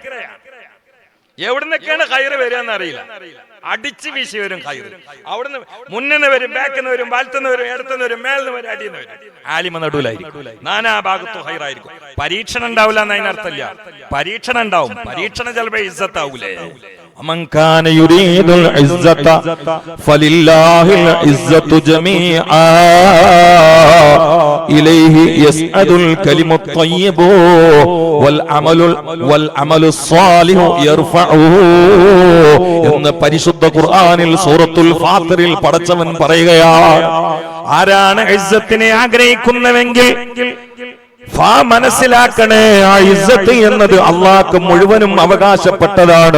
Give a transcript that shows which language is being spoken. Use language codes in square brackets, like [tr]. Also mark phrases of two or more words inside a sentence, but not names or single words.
[ml] എവിടുന്നൊക്കെയാണ് ഖൈർ വരിക എന്നറിയില്ല. അടിച്ചു വീശി വരും ഖൈർ. അവിടുന്ന് മുന്നിന്ന് വരും, ബാക്കിന്ന് വരും, വലത്തുനിന്ന് വരും, ഇടത്തുനിന്ന് വരും, മേലിന്ന് വരും, അടിയെന്ന് വരും. ആലിമ നടുവിലായിരിക്കും. നാനാ ഭാഗത്തും ഖൈറായിരിക്കും. പരീക്ഷണം ഉണ്ടാവില്ല എന്ന് അതിനർത്ഥമില്ല. പരീക്ഷണം ഉണ്ടാവും. പരീക്ഷണം ചിലപ്പോൾ ഇസ്സത്താവൂലേ. [ar] من كان يريد العزة فلله العزة جميعا إليه يسعد الكلم الطيب والعمل الصالح يرفعه [ml] എന്ന് പരിശുദ്ധ ഖുർആനിൽ സൂറത്തുൽ ഫാത്തിറിൽ പടച്ചവൻ പറയുകയാണ്. ആരാണ് ഇസ്സത്തിനെ ആഗ്രഹിക്കുന്നവെങ്കിൽ മനസ്സിലാക്കണേ, ആ ഇസ്സത്ത് എന്നത് അള്ളാഹ്ക്ക് മുഴുവനും അവകാശപ്പെട്ടതാണ്.